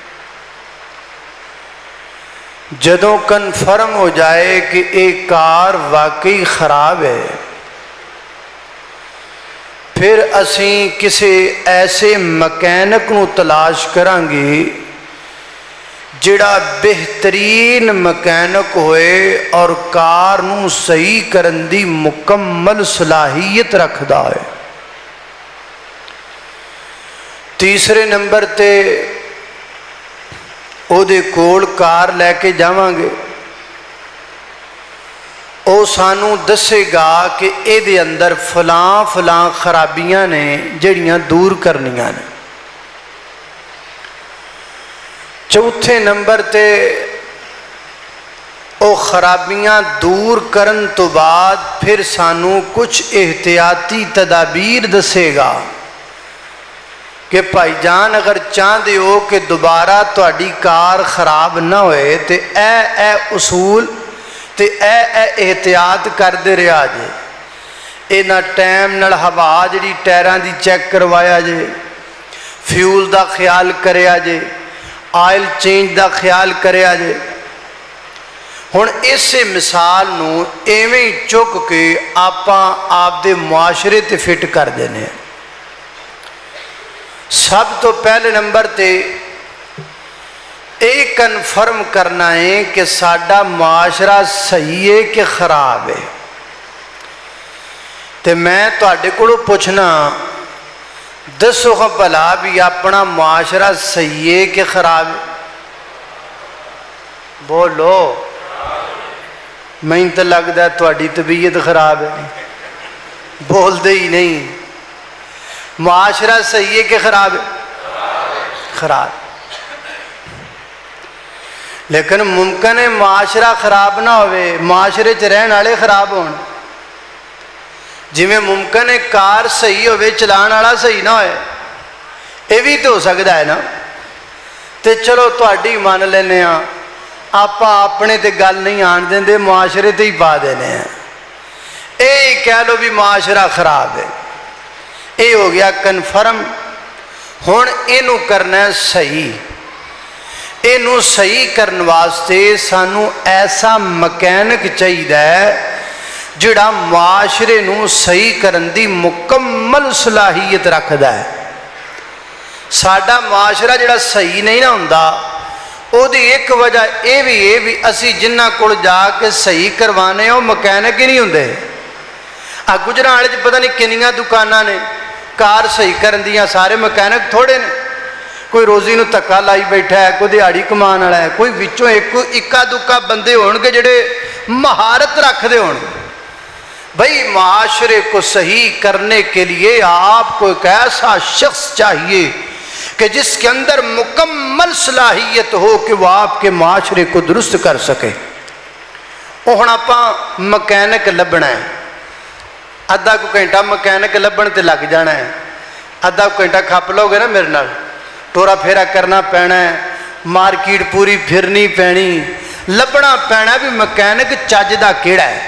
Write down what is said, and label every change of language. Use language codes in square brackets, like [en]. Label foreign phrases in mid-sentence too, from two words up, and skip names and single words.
[pa] جدوں کنفرم ہو جائے کہ ایک کار واقعی خراب ہے، پھر اسی کسی ایسے مکینک نو تلاش کریں گے جڑا بہترین مکینک ہوئے اور کار نو صحیح کرن دی مکمل صلاحیت رکھدا ہے۔ تیسرے نمبر تے او دے کول کار لے کے جاواں گے، او سانوں دسے گا کہ اے دے اندر فلاں فلاں خرابیاں نے جڑیاں دور کرنیاں نے۔ چوتھے نمبر تے او خرابیاں دور کرن تو بعد پھر سانوں کچھ احتیاطی تدابیر دسے گا کہ بھائی جان [ur] اگر چاہتے ہو کہ [pa] دوبارہ تہاڈی کار خراب نہ ہوئے تے اے اصول تے اے احتیاط کردے رہا جے، اے نہ ٹائم نال ہوا جڑی ٹائراں دی چیک کروایا جے، فیول دا خیال کریا جے، آئل چینج دا خیال کریا جے۔ ہن اسے مثال نو ایویں چک کے آپاں آپ دے معاشرے تے فٹ کر دینے ہیں۔ سب تو پہلے نمبر تے ایک کنفرم کرنا ہے کہ ساڈا معاشرہ صحیح ہے کہ خراب ہے۔ تے میں تواڈے کولوں پوچھنا، دسو خا بھلا بھی اپنا معاشرہ صحیح ہے کہ خراب ہے؟ بولو، میں تو لگتا ہے تواڈی طبیعت خراب ہے، بول دے ہی نہیں۔ معاشرہ صحیح ہے کہ خراب ہے؟ خراب۔ لیکن ممکن ہے معاشرہ خراب نہ ہوئے، معاشرے چ رہن والے خراب ہون۔ جی میں ممکن ہے کار صحیح ہوئے چلان والا صحیح نہ ہوئے، [ur] یہ بھی تو ہو سکتا ہے نا۔ [pa] ਤੋ ਚਲੋ ਤੁਹਾਡੀ ਮਾਨ ਲੈਣੇ ਆਪ ਆਪਣੇ ਤੇ ਗੱਲ ਨਹੀਂ ਆਣ ਦੇਂਦੇ, ਮੁਆਸ਼ਰੇ ਤੇ ਹੀ ਪਾ ਦੇਣੇ ਹੈਂ। ਯੇ ਕਹਿ ਲੋ ਭੀ ਮੁਆਸ਼ਰਾ ਖ਼ਰਾਬ ਹੈ, ਯੇ ਹੋ ਗਿਆ ਕਨਫ਼ਰਮ। ਹੁਣ ਇਹਨੂੰ ਕਰਨਾ ਹੈ ਸਹੀ। ਇਹਨੂੰ ਸਹੀ ਕਰਨੇ ਵਾਸਤੇ ਸਾਨੂੰ ਐਸਾ ਮਕੈਨਿਕ ਚਾਹੀਏ ਜਿਹੜਾ ਮੁਆਸ਼ਰੇ ਨੂੰ ਸਹੀ ਕਰਨ ਦੀ ਮੁਕੰਮਲ ਸਲਾਹੀਅਤ ਰੱਖਦਾ ਹੈ। ਸਾਡਾ ਮੁਆਸ਼ਰਾ ਜਿਹੜਾ ਸਹੀ ਨਹੀਂ ਨਾ ਹੁੰਦਾ, ਉਹਦੀ ਇੱਕ ਵਜ੍ਹਾ ਯਹ ਭੀ ਹੈ ਭੀ ਅਸੀਂ ਜਿਨ੍ਹਾਂ ਕੋਲ ਜਾਕੇ ਸਹੀ ਕਰਵਾਨੇ ਵੋ ਮਕੈਨਿਕ ਹੀ ਨਹੀਂ ਹੋਂਦੇ। ਆ ਗੁਜਰਾਤ ਚ ਪਤਾ ਨਹੀਂ ਕਿੰਨੀਆਂ ਦੁਕਾਨਾਂ ਨੇ ਕਾਰ ਸਹੀ ਕਰਨ ਦੀਆਂ, ਸਾਰੇ ਮਕੈਨਿਕ ਥੋੜ੍ਹੇ ਨੇ। ਕੋਈ ਰੋਜ਼ੀ ਨੂੰ ਧੱਕਾ ਲਾਈ ਬੈਠਾ ਹੈ, ਕੋਈ ਦਿਹਾੜੀ ਕਮਾਣ ਵਾਲਾ ਹੈ, ਕੋਈ ਵਿਚੋਂ ਇੱਕ ਇੱਕਾ ਦੁੱਕਾ ਬੰਦੇ ਹੋਣਗੇ ਜਿਹੜੇ ਮਹਾਰਤ ਰੱਖਦੇ ਹੋਣਗੇ। [ur] بھائی معاشرے کو صحیح کرنے کے لیے آپ کو ایک ایسا شخص چاہیے کہ جس کے اندر مکمل صلاحیت ہو کہ وہ آپ کے معاشرے کو درست کر سکے. [pa] ਵੋ ਹੁਣ ਆਪਾਂ ਮਕੈਨਿਕ ਲੱਭਣਾ ਹੈ, ਅੱਧਾ ਕੋ ਘੰਟਾ ਮਕੈਨਿਕ ਲੱਭਣ ਤੇ ਲੱਗ ਜਾਣਾ ਹੈ। ਅੱਧਾ ਘੰਟਾ ਖਪ ਲੋਗੇ ਨਾ ਮੇਰੇ ਨਾਲ, ਟੋਰਾ ਫੇਰਾ ਕਰਨਾ ਪੈਣਾ ਹੈ, ਮਾਰਕੀਟ ਪੂਰੀ ਫਿਰਨੀ ਪੈਣੀ, ਲੱਭਣਾ ਪੈਣਾ ਭੀ ਮਕੈਨਿਕ ਚੱਜ ਦਾ ਕਿਹੜਾ ਹੈ।